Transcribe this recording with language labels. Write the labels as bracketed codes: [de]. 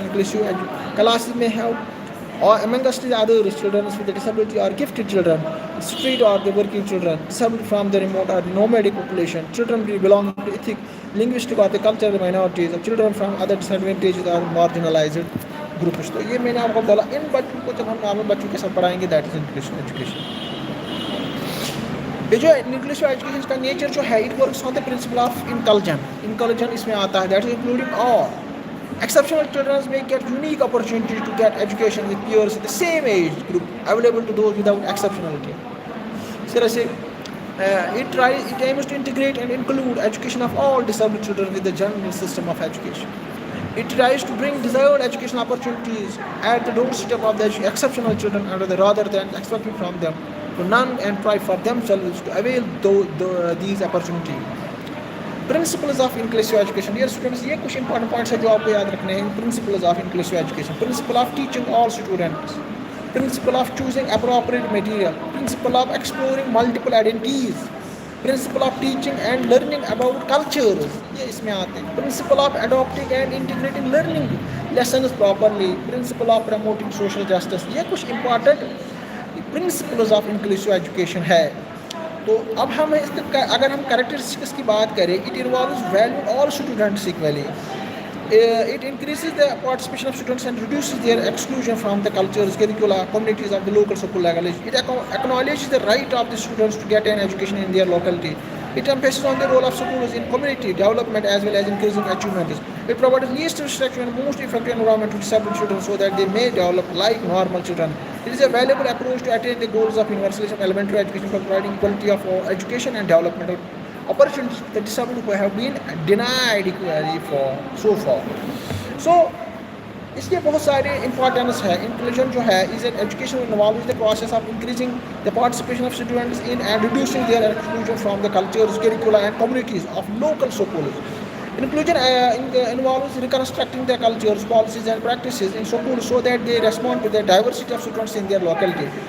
[en] Inclusive classes may have or amongst the others, children with disability or gifted children, street or the working children, disabled from the remote or nomadic population, children belonging to ethnic, linguistic or the cultural minorities, or children from other disadvantaged or marginalized groups. [hi] तो ये मैंने आपको बोला इन बच्चों को जब हम normal बच्चों के साथ पढ़ाएंगे [en] That is inclusive education. [hi] ये जो इंक्लूसिव एजुकेशन का नेचर जो है [en] it works on the principle of inclusion [hi] इसमें आता है [en] That is including all. Exceptional children may get unique opportunity to get education with peers in the same age group available to those without exceptionality. Seriously, it aims to integrate and include education of all disabled children with the general system of education. It tries to bring desired educational opportunities at the doorstep of the exceptional children rather than expecting from them to none and try for themselves to avail these opportunities. Principles of inclusive education. Dear students, [hi] ये कुछ important points है जो आपको याद रखने हैं. [en] Principles of inclusive education. Principle of teaching all students. Principle of choosing appropriate material. Principle of exploring multiple identities. Principle of teaching and learning about cultures. [hi] ये इसमें आते हैं. [en] Principle of adopting and integrating learning lessons properly. Principle of promoting social justice. [hi] ये कुछ [en] important principles of inclusive education है. [hi] तो अब हम इसका अगर हम कैरेक्टरिस्टिक्स की बात करें [en] It involves value all students equally. It increases the participation of students and reduces their exclusion from the cultures, curricula, communities of the local school level. It acknowledges the right of the students to get an education in their locality. It emphasizes on the role of schools in community development as well as increasing achievements. It provides least restriction and most effective environment to disabled children so that they may develop like normal children. It is a valuable approach to attain the goals of universalism, elementary education, by providing quality of education and developmental opportunities to the disabled who have been denied equally for so far. So, [hi] इसके बहुत सारे importance है. [en] inclusion [hi] जो है [en] Is an education involve the process of increasing the participation of students in and reducing their exclusion from the cultures, curricula and communities of local schools. Inclusion involves reconstructing the cultures, policies and practices in schools so that they respond to the diversity of students in their locality.